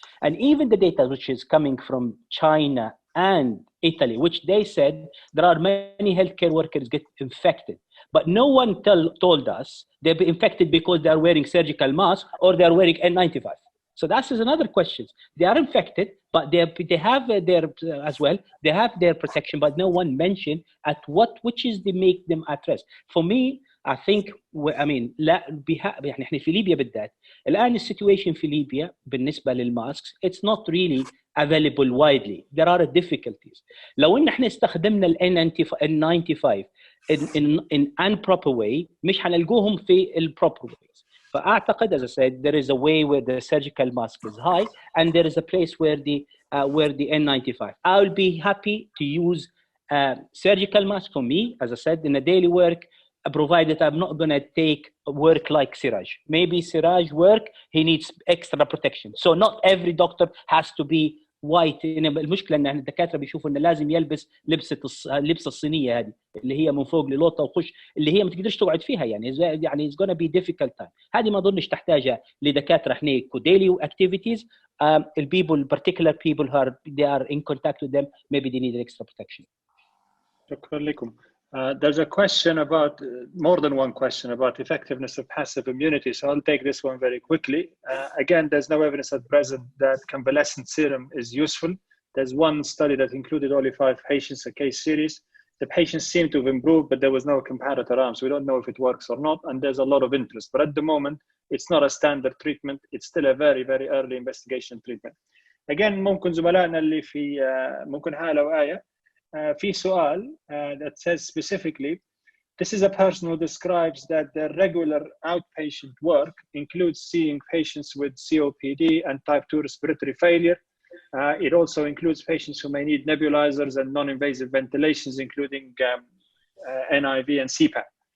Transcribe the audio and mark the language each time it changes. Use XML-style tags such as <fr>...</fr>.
<en>And even the data which is coming from China and Italy, which they said there are many healthcare workers get infected, but no one told us they're infected because they are wearing surgical masks or they are wearing N95. So that is another question. They are infected, but they have their as well. They have their protection, but no one mentioned which is they make them at risk. For me, I think</en> <ar>يعني في ليبيا بالذات الآن السيتويشن في ليبيا بالنسبة للماسكس</ar> <en>it's not really available widely. There are difficulties.</en> <ar>لو إن إحنا استخدمنا ال N95</ar> <en>in improper way</en> <ar>مش هنلقوهم في</ar> <en>proper ways.</en> <ar>فأعتقد,</ar> <en>as I said, there is a way where the surgical mask is high, and there is a place where the N95. I will be happy to use surgical mask for me, as I said, in a daily work, provided I'm not going to take work like Siraj. Maybe Siraj work, he needs extra protection. So not every doctor has to be white.</en> <ar>المشكله ان الدكاتره بيشوفوا انه لازم يلبس اللبسه الصينيه هذه اللي هي من فوق للوطه وخش اللي هي ما تقدرش تقعد فيها يعني</ar> <en>it's gonna be difficult time.</en> <ar>هذه ما اظنش تحتاجها لدكاتره احنا</ar> <en>daily activities. البيبل particular people who they are in contact with them maybe they need extra protection.</en> <ar>شكرا لكم.</ar> <en>There's a question about, more than one question about effectiveness of passive immunity. So I'll take this one very quickly. Again, there's no evidence at present that convalescent serum is useful. There's one study that included only 5 patients, a case series. The patients seem to have improved, but there was no comparator arm. So we don't know if it works or not. And there's a lot of interest. But at the moment, it's not a standard treatment. It's still a very, very early investigation treatment. Again,</en> <ar>ممكن زملائنا اللي في ممكن حالة وآية. في سؤال</ar> <en>that says specifically, this is a person who describes that their regular outpatient work includes seeing patients with COPD and type 2 respiratory failure. It also includes patients who may need nebulizers and non-invasive ventilations, including NIV and CPAP.</en>